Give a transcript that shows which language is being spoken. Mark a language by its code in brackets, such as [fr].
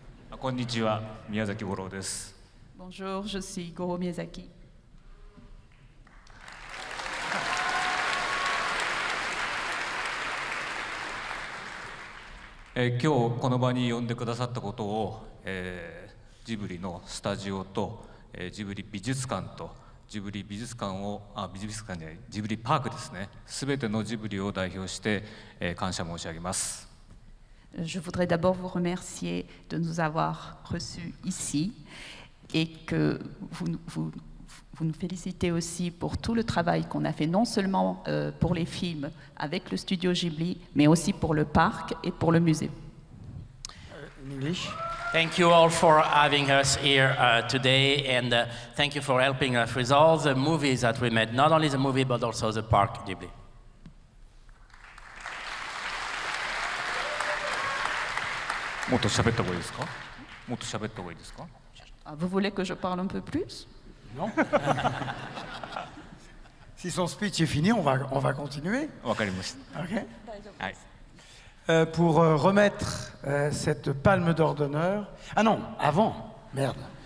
[ja] こんにちは、宮崎五郎です。 [fr] Bonjour, je suis Goro Miyazaki. [ja] 今日この場に呼んでくださったことを、ジブリのスタジオと、ジブリ美術館とジブリ美術館を美術館じゃないジブリパークですね、すべてのジブリを代表して、感謝申し上げます。 [fr] Je voudrais d'abord vous remercier de nous avoir reçus ici et que vous nous félicitez aussi pour tout le travail qu'on a fait, non seulement pour les films avec le studio Ghibli, mais aussi pour le parc et pour le musée. [en] In English. Thank you all for having us here today, and thank you for helping us with all the movies that we made, not only the movie but also the park Ghibli. [ja] もっと喋った方がいいですか。もっと喋った方がいいですか。 [fr] Ah, vous voulez que je parle un peu plus? Non. Si son speech est fini, on va continuer. [ja] わかりました。 [en] OK. [ja] はい。 [fr] Pour remettre cette palme d'or d'honneur. Ah non, avant. Merde.